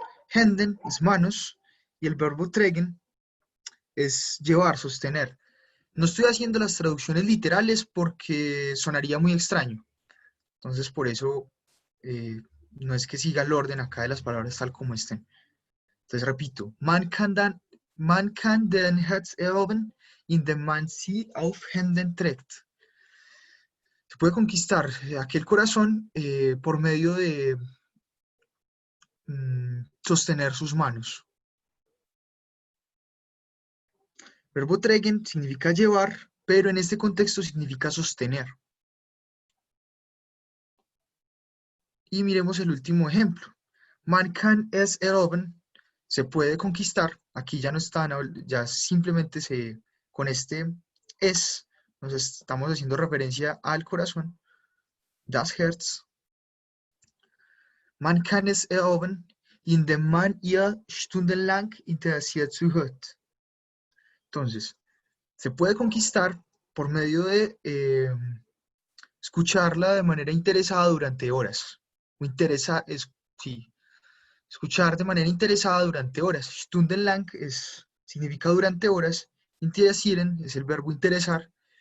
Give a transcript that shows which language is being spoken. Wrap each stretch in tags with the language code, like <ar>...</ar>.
<es>Händen es manos y el verbo trägen es llevar, sostener. No estoy haciendo las traducciones literales porque sonaría muy extraño. Entonces, por eso no es que siga el orden acá de las palabras tal como estén. Entonces, repito,</es> <de>man kann den Herz erobern, indem man sie auf Händen trägt.</de> <es>Se puede conquistar aquel corazón por medio de sostener sus manos. Verbo trägen significa llevar, pero en este contexto significa sostener. Y miremos el último ejemplo.</es> <de>Man kann es erobern,</de> <es>se puede conquistar. Aquí ya no están, ya simplemente con este es, nos estamos haciendo referencia al corazón.</es> <de>das Herz. Man kann es erobern, indem man ihr stundenlang interessiert zuhört.</de> <es>Entonces, se puede conquistar por medio de escucharla de manera interesada durante horas. O sí, escuchar de manera interesada durante horas. Stundenlang significa durante horas. Interessieren es el verbo interesar.</es>